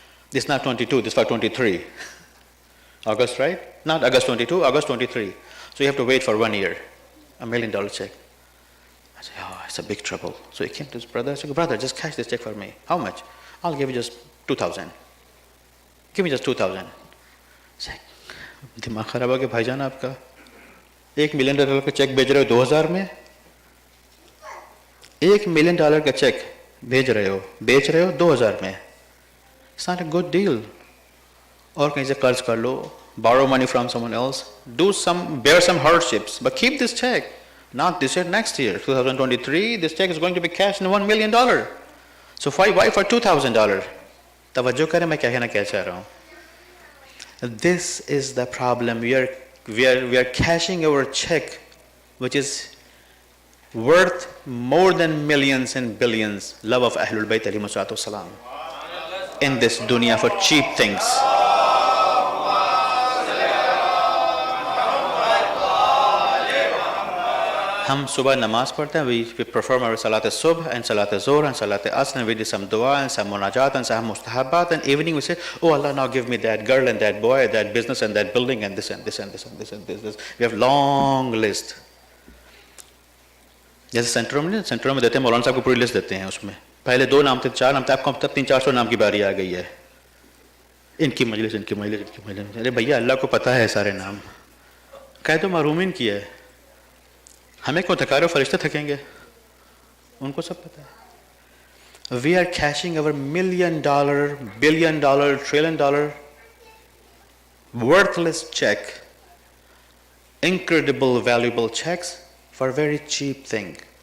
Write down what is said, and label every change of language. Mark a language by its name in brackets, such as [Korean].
[English] This is not 22, this is for 23. August, right? Not August 22, August 23. So you have to wait for 1 year, $1 million check. I say, oh, it's a big trouble. So he came to his brother, I said, brother, just cash this check for me. How much? I'll give you just 2,000. Give me just 2,000. [Hindi] Say, दिमाग खराब हो गया भाईजान आपका. $1 million का check भेज रहे हो 2000 में. $1 million का चेक भेज रहे हो, बेच रहे हो 2000 में. [English] It's not a good deal. [Hindi] और कहीं से कर्ज कर लो, [English] borrow money from someone else, bear some hardships, but keep this check. Not this year, next year, 2023, this check is going to be cashed in $1 million. So why for $2,000? [Hindi] तवज्जो करें मैं क्या कहना चाह रहा हूँ. [English] This is the problem. We are cashing our check, which is worth more than millions and billions. Love of Ahlul Bayt alayhi salatu salam in this dunya for cheap things. [Hindi] हम सुबह नमाज पढ़ते हैं, [English] we perform our salat subh and salat zohur and salat asr, and we do some dua and some munajat and some mustahabat, and evening we say, oh Allah, now give me that girl and that boy, that business and that building and this and this and this and this and this. We have long list. [Hindi] जैसे सेंटरों में देते हैं, मौलाना साहब को पूरी list देते हैं, उसमें पहले 2 नाम थे, 4 नाम थे, आपको तब 300-400 नाम की बारी आ गई है, इनकी मजलिस इनकी मजलिस इनकी मजलिस। अरे भैया अल्लाह को पता है सारे नाम, कह दो महरूमीन की है, हमें क्यों थका रहे हो, फरिश्ते थकेंगे, उनको सब पता है। [English] We are cashing our $1 million, $1 billion, $1 trillion worthless check, incredible valuable checks for a very cheap thing.